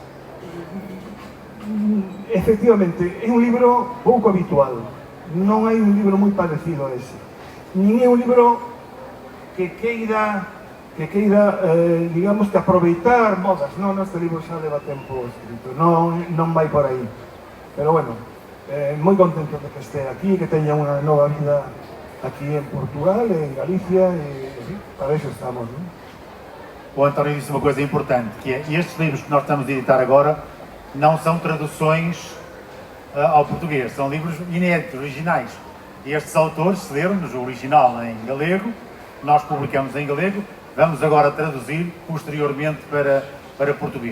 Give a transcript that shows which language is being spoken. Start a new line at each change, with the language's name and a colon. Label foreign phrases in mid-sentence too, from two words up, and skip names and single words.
Galician: Efectivamente, é un libro pouco habitual, non hai un libro moi parecido a ese, nin é un libro que queira, digamos, que aproveitar modas. Non, este libro xa leva tempo escrito, non vai por aí. Pero bueno, moi contento de que este aquí, que teña unha nova vida aquí en Portugal, en Galicia, e para iso estamos, non?
Portuguese: O António disse uma coisa importante, que é, estes livros que nós estamos a editar agora não são traduções ao português, são livros inéditos, originais. E estes autores cederam-nos o original em galego, nós publicamos em galego, vamos agora traduzir posteriormente para português.